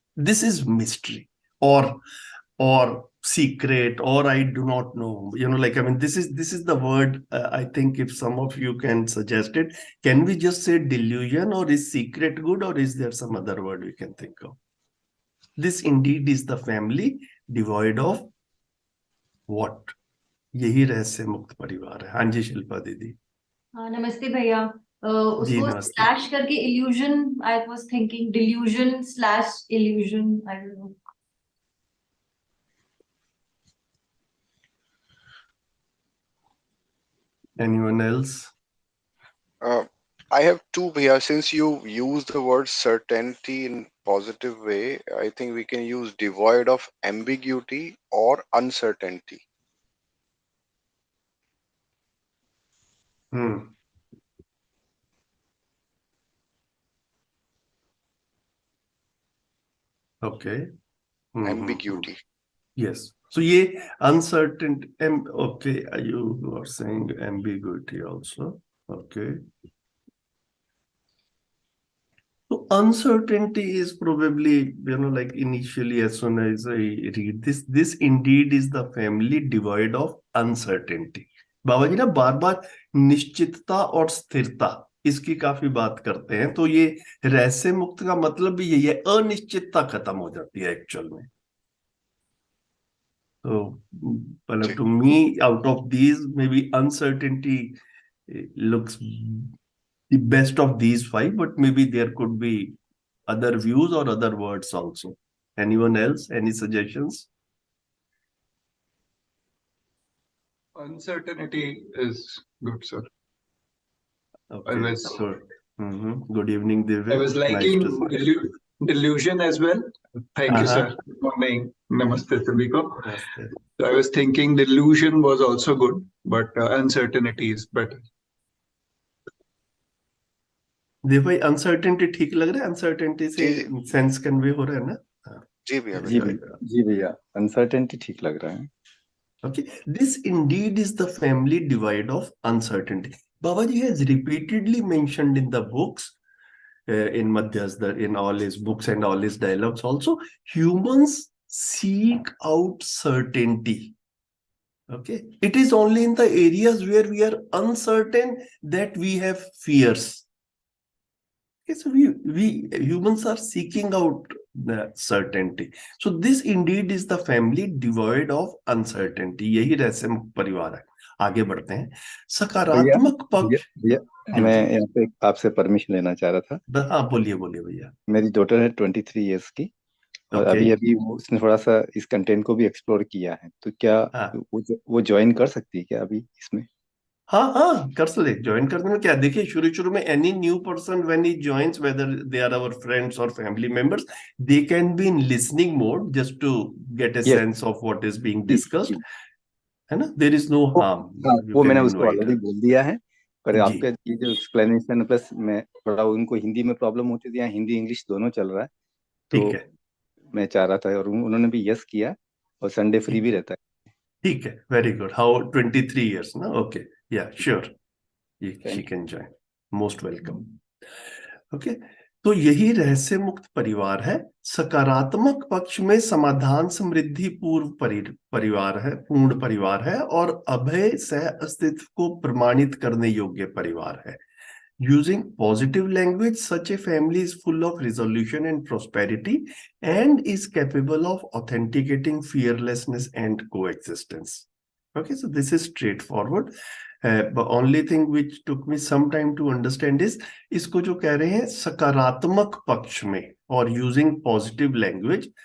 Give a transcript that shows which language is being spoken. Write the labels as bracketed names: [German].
[English] This is mystery or secret, or I do not know. This is the word. I think if some of you can suggest it, can we just say delusion, or is secret good, or is there some other word we can think of? This indeed is the family devoid of what? [Hindi] यही रहस्य मुक्त परिवार है. हाँ जी शिल्पा दीदी. हाँ नमस्ते भैया. जी उसको नमस्ते. स्लैश करके [English] illusion, I was thinking delusion slash illusion, I don't know. Anyone else? I have two here. Since you use the word certainty in positive way, I think we can use devoid of ambiguity or uncertainty. Okay. Ambiguity. Yes. So ye uncertain. Okay. You are saying ambiguity also. Okay. So uncertainty is probably, like initially as soon as I read this indeed is the family devoid of uncertainty. [Hindi] बाबा जी ना बार बार निश्चितता और स्थिरता इसकी काफी बात करते हैं, तो ये रहस्य मुक्त का मतलब भी यही है, अनिश्चितता खत्म हो जाती है एक्चुअल में. [English] So, well, to me, out of these, maybe uncertainty looks the best of these five, but maybe there could be other views or other words also. Anyone else? Any suggestions? Uncertainty is good, sir. Okay, good. Good evening, Divya. I was liking delusion as well. Thank you, sir. Good morning. Namaste, Sabiko. Namaste. So I was thinking delusion was also good, but uncertainty is better. [Hindi] देव भाई uncertainty ठीक लग रहा है? Uncertainty से sense convey हो रहा है ना? जी भैया. जी भैया अनसर्टेनिटी ठीक लग रहा है. [English] Okay, this indeed is the family divide of uncertainty. Babaji has repeatedly mentioned in the books, in Madhyas, in all his books and all his dialogues also, humans seek out certainty. Okay, it is only in the areas where we are uncertain that we have fears. Okay, so we humans are seeking out the certainty. So this indeed is the family devoid of uncertainty. [Hindi] यही रहस्य मुक्त परिवार है. आगे बढ़ते हैं. सकारात्मक पक्ष. भैया मैं यहाँ पे आपसे परमिशन लेना चाह रहा था. हाँ बोलिए भैया. मेरी डॉटर है 23 इयर्स की और अभी उसने थोड़ा सा इस कंटेंट को भी एक्सप्लोर किया है, तो क्या वो ज्वाइन कर सकती है क्या अभी इसमें? [English] हाँ कर सकते, ज्वाइन करने में क्या. देखिए शुरू में any new person when he joins, whether they are our friends और family members, they can be in listening mode just to get a sense of what is being discussed, [Hindi] है ना. [English] There is no harm. [Hindi] वो मैंने उसको already बोल दिया है, पर आपके ये जो एक्सप्लेनेशन प्लस मैं थोड़ा उनको हिंदी में प्रॉब्लम होती थी, यहाँ हिंदी इंग्लिश दोनों चल रहा है, तो मैं चाह रहा था, और उन्होंने भी यस किया, और संडे फ्री भी रहता है. ठीक है, [English] Very good. How 23 years ना? Okay, yeah sure, she can join. Most welcome. Okay, [Hindi] तो यही रहस्य मुक्त परिवार है। सकारात्मक पक्ष में समाधान समृद्धि पूर्व परिवार है, पूर्ण परिवार है, और अभय सह अस्तित्व को प्रमाणित करने योग्य परिवार है। [English] Using positive language, such a family is full of resolution and prosperity and is capable of authenticating fearlessness and coexistence. Okay, so this is straightforward. The only thing which took me some time to understand is [Hindi] इसको जो कह रहे हैं सकारात्मक पक्ष में [English] और using positive language.